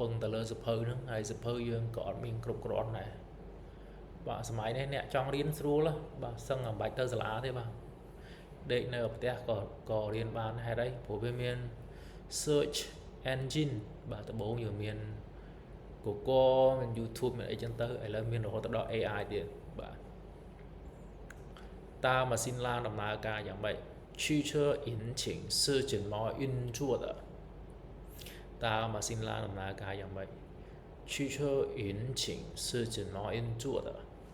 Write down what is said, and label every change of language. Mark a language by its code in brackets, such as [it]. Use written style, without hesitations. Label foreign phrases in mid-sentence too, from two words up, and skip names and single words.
[km] ងទៅលើសភៅហ្នឹងហើយសភៅយើងក៏អត់មានគ្រប់គ្រាន់ដែរបាទសម័យនេះអ្នកចង់រៀនស្រួលបាទសឹងមិនបាច់ទៅសាលាទេបាទដេកនៅផ្ទះក៏រៀនបានហេតុអីព្រោះវាមាន [en] search engine [km] បាទដំបូងយើងមាន Google មាន YouTube មានអីចឹងទៅឥឡូវមានរហូតដល់ AI ទៀតបាទ តើម៉ាស៊ីនឡានដំណើរការយ៉ាងម៉េច [zh] 汽车引擎是怎么运作的 [km] តើម៉ាស៊ីនឡានដំណើរការយ៉ាងម៉េច [zh] 汽车引擎是怎么运作的